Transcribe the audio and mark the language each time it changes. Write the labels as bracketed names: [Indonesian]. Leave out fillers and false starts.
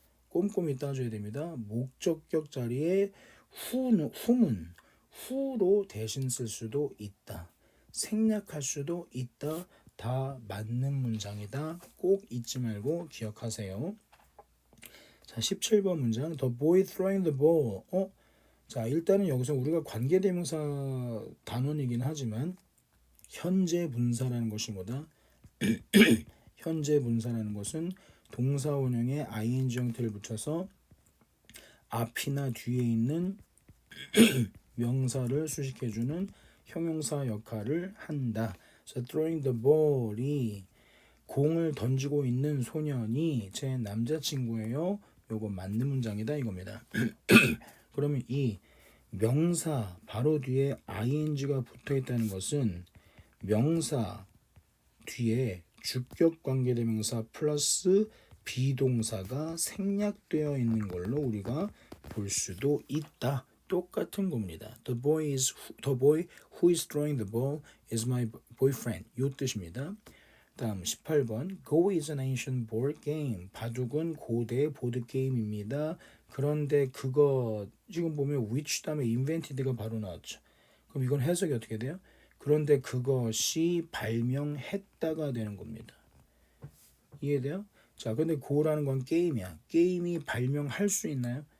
[Korean] 꼼꼼히 따져야 됩니다. 목적격 자리에 whom은 who로 대신 쓸 수도 있다. 생략할 수도 있다. 다 맞는 문장이다. 꼭 잊지 말고 기억하세요. 자, 17번 문장. [English] The boy throwing the ball. [Korean] 자, 일단은 여기서 우리가 관계대명사 단원이긴 하지만 현재 분사라는 것이 뭐다? 현재 분사라는 것은 동사 원형에 ing 형태를 붙여서 앞이나 뒤에 있는 명사를 수식해주는 형용사 역할을 한다. [English] So throwing the ball [Korean] 이 공을 던지고 있는 소년이 제 남자친구예요. 요거 맞는 문장이다 이겁니다. 그러면 이 명사 바로 뒤에 ing가 붙어 있다는 것은 명사 뒤에 주격 관계대명사 플러스 비동사가 생략되어 있는 걸로 우리가 볼 수도 있다. 똑같은 겁니다. [English] The boy who is throwing the ball is my boyfriend. [Korean] 요 뜻입니다. 다음 18번 [English] Go is an ancient board game. [Korean] 바둑은 고대 보드 게임입니다. 그런데 그거 지금 보면 which 다음에 invented가 바로 나왔죠. 그럼 이건 해석이 어떻게 돼요? 그런데 그것이 발명했다가 되는 겁니다. 이해돼요? 자, 근데 고라는 건 게임이야. 게임이 발명할 수 있나요?